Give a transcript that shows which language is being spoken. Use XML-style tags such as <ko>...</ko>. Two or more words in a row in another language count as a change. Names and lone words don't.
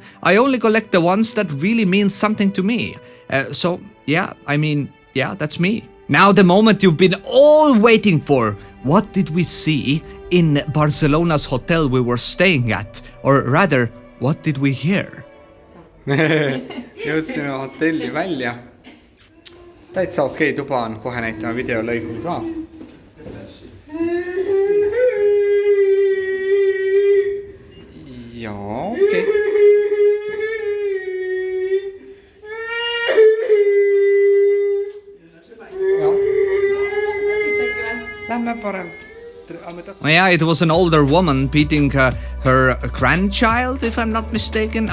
<en>I only collect the ones that really mean something to me. Yeah, that's me. Now the moment you've been all waiting for. What did we see in Barcelona's hotel we were staying at? Or rather, what did we hear?</en> <et>Jõudsime hotelli välja. Täitsa okei tuba on, kohe näitame videolõigul ka. Jaa, okei.</et> <en>Yeah, it was an older woman beating her grandchild, if I'm not mistaken.</en>